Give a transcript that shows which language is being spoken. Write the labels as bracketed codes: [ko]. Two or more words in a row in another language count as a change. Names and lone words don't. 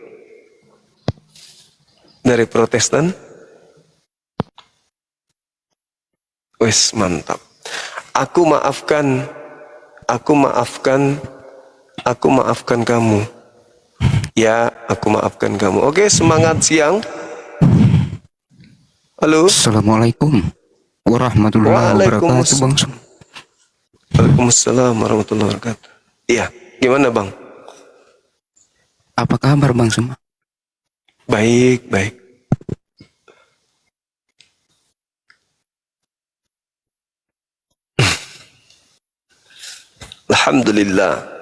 [id] Dari Protestan? Wes, mantap. Aku maafkan kamu. Ya, aku maafkan kamu. Oke, semangat siang. Halo. [ar] السلام عليكم ورحمة الله وبركاته, Bang. وعليكم السلام ورحمة الله وبركاته. [id] Iya, gimana Bang? Apa kabar, Bang Suma? Baik. Alhamdulillah.